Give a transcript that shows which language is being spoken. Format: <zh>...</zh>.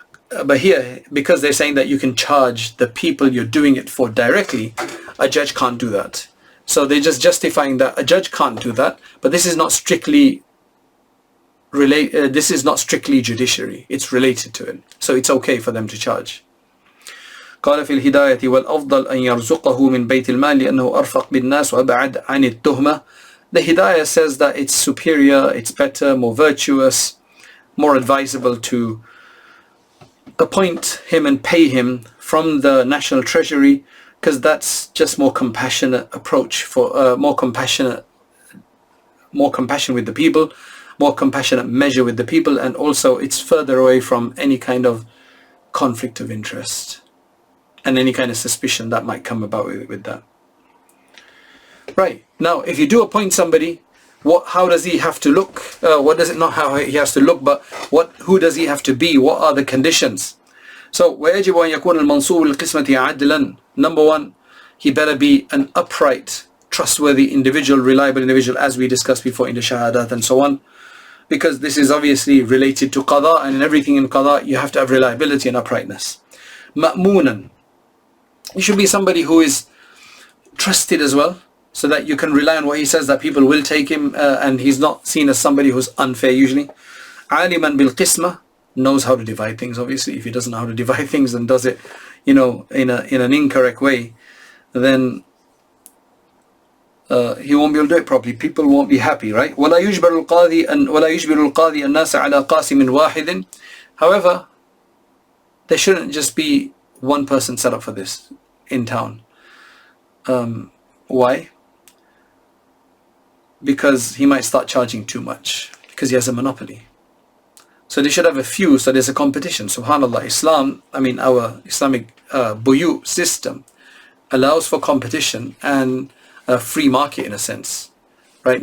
<en>But here, because they're saying that you can charge the people you're doing it for directly, a judge can't do that. So they're just justifying that a judge can't do that. But this is not strictly this is not strictly judiciary. It's related to it. So it's okay for them to charge.</en> <ar>قال في الهداية والأفضل أن يرزقه من بيت المال لأنه أرفق بالناس وأبعد عن التهمة.</ar> <en>The Hidayah says that it's superior, it's better, more virtuous, more advisable to appoint him and pay him from the national treasury, because that's just more compassionate approach for more compassion with the people, more compassionate measure with the people, and also it's further away from any kind of conflict of interest and any kind of suspicion that might come about with that. Right, now if you do appoint somebody, how does he have to look? What does it not how he has to look, but who does he have to be? What are the conditions? So</en> <ar>ويجب أن يكون المنصوب للقسمة عدلا.</ar> <en>Number one, he better be an upright, trustworthy individual, reliable individual, as we discussed before in the shahadat and so on, because this is obviously related to qada, and in everything in qada you have to have reliability and uprightness.</en> <ar>مأمونا,</ar> <en>he should be somebody who is trusted as well, so that you can rely on what he says, that people will take him, and he's not seen as somebody who's unfair usually.</en> <ar>عالما بالقسمة,</ar> <en>knows how to divide things. Obviously, if he doesn't know how to divide things and does it, in an incorrect way, then he won't be able to do it properly. People won't be happy, right?</en> <ar>ولا يجبر القاضي الناس على قاسم واحد.</ar> <en>However, there shouldn't just be one person set up for this in town. Why? Because he might start charging too much, because he has a monopoly. So they should have a few, so there's a competition. Subhanallah, our Islamic buyu system allows for competition and a free market in a sense, right?</en>